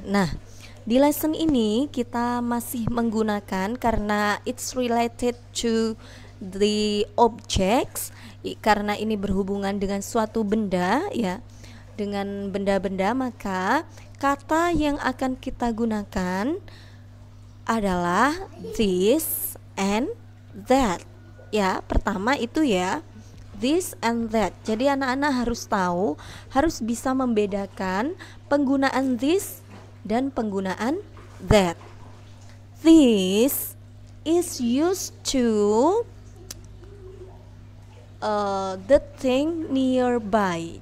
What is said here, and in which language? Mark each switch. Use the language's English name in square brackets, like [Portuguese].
[Indonesian] Nah, di lesson ini kita masih menggunakan karena [English] it's related to the objects, [Indonesian] karena ini berhubungan dengan suatu benda ya, dengan benda-benda, maka kata yang akan kita gunakan adalah this and that ya. Pertama itu ya, this and that. Jadi anak-anak harus tahu, harus bisa membedakan penggunaan this dan penggunaan that. [English] This is used to the thing nearby.